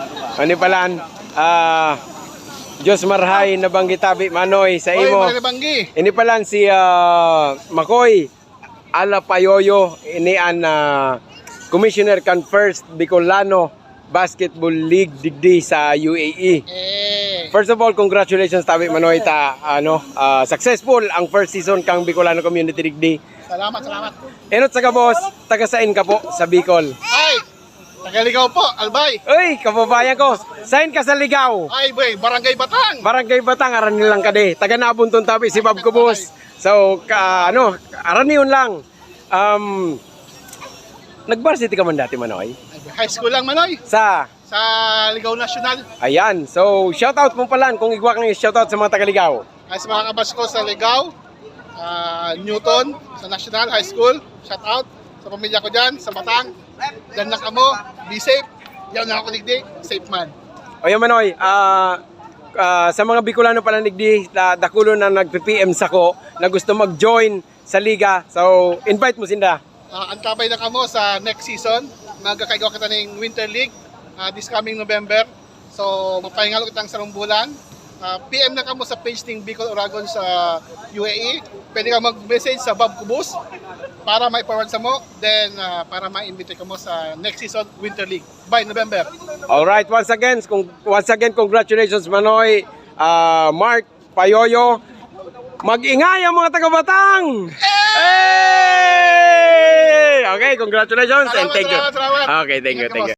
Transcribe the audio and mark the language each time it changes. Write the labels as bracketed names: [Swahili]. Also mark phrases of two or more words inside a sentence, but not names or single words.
[Bikol] Ani palan, Diyos marhay nabanggit tabi Manoy sa imo. Ini palan si Makoy Ala Payoyo ini an Commissioner kan First Bicolano Basketball League digdi sa UAE. [English] First of all, congratulations [Bikol] tabi Manoy ta successful ang first season kang Bicolano Community digdi. Salamat. Enot sa boss, taga sain ka po sa Bicol. Ay, Tagaligaw po, Albay. Uy, kababayan ko, sain ka sa Ligaw. Ay, boy, Barangay Batang. Barangay Batang, aran nilang kade. Taga Nabunton tabi si Bob Kubos. So, aran niyon lang. Nag-varsity ka man dati, Manoy? [English] High school [Bikol] lang, Manoy. Sa Ligaw National. Ayan. So, shoutout mo pala kung igwa kang shoutout sa mga taga-Ligaw. Ay, sa mga kabas ko sa Ligaw, Newton, sa National High School. Shoutout sa pamilya ko dyan, sa Batang. Diyan lang kamo, [English] be safe. [Bikol] Yan na ako digdi, safe man. O yan, Manoy, sa mga Bicolano pala nigdi, dakulo na nag-PM sa ko na gusto mag-join sa liga. So, invite mo sinda. Antabay na kamo sa [English] next season. [Bikol] Magkakaigaw kita ng Winter League [English] this coming November. [Bikol] So, mapahingalo kitang sarong bulan. PM na kamo sa page ng Bicol Oragon sa UAE. Pwede ka mag-message sa Bob Kubus para ma-forward sa mo. Then, para ma-invite ka mo sa [English] next season [Bikol] Winter League [English] by November. Alright, once again, congratulations Manoy, Mark, Payoyo. [Bikol] Mag-ingay ang mga taga-Batang! [English] Hey! Okay, congratulations and thank you. [Bikol] Salamat. [English] Okay, thank you.